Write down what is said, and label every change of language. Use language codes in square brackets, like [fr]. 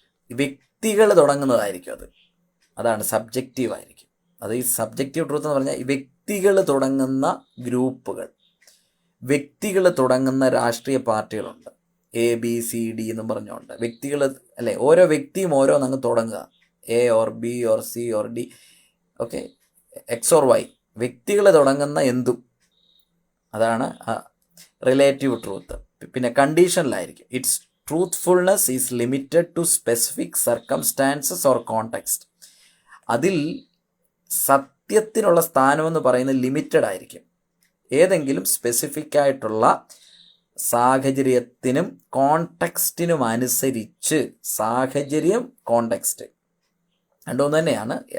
[ml] വ്യക്തികൾ തുടങ്ങുന്നതായിരിക്കും അതാണ് സബ്ജക്റ്റീവ് ആയിരിക്കും. അത് ഈ സബ്ജക്റ്റീവ് ട്രൂത്ത് എന്ന് പറഞ്ഞാൽ ഈ വ്യക്തികൾ തുടങ്ങുന്ന ഗ്രൂപ്പുകൾ, വ്യക്തികൾ തുടങ്ങുന്ന രാഷ്ട്രീയ പാർട്ടികളുണ്ട്. ABCD എന്നും പറഞ്ഞുകൊണ്ട് വ്യക്തികൾ അല്ലേ, ഓരോ വ്യക്തിയും ഓരോന്നങ്ങ് തുടങ്ങുക. [en] A or B or C or D, [ml] okay, X or Y, വ്യക്തികൾ തുടങ്ങുന്ന എന്തും, അതാണ് റിലേറ്റീവ് ട്രൂത്ത്. പിന്നെ കണ്ടീഷനിലായിരിക്കും. [en] Its truthfulness is limited to specific circumstances or context. [ml] അതിൽ സത്യത്തിനുള്ള സ്ഥാനമെന്ന് പറയുന്നത് ലിമിറ്റഡ് ആയിരിക്കും. ഏതെങ്കിലും സ്പെസിഫിക് ആയിട്ടുള്ള സാഹചര്യത്തിനും കോണ്ടെക്സ്റ്റിനും അനുസരിച്ച്, സാഹചര്യം കോണ്ടെക്സ്റ്റ് രണ്ടും തന്നെയാണ്.